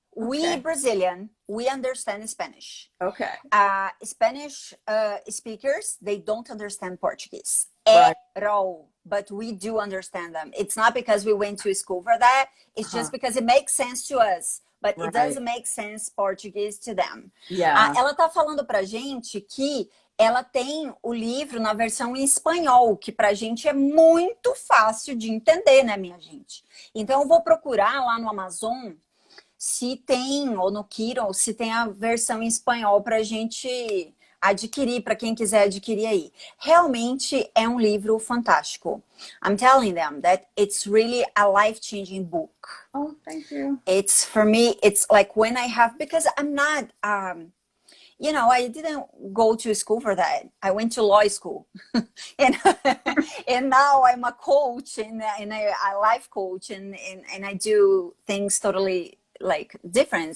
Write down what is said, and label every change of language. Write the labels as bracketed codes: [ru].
[en] We Brazilian, we understand Spanish. Okay. Spanish speakers, they don't understand Portuguese Right. at all. But we do understand them. It's not because we went to school for that. It's just because it makes sense to us. But it doesn't make sense Portuguese to them. Yeah. [pt] Ela tá falando pra gente que ela tem o livro na versão em espanhol, que pra gente é muito fácil de entender, né, minha gente? Então eu vou procurar lá no Amazon se tem, ou no Kindle, se tem a versão em espanhol pra gente adquirir, para quem quiser adquirir aí. Realmente é um livro fantástico. [en] I'm telling them that it's really a life-changing book. Oh, thank you. It's, for me, it's like when I have, because I'm not, you know, I didn't go to school for that. I went to law school. and now I'm a coach and a life coach and I do things totally like different.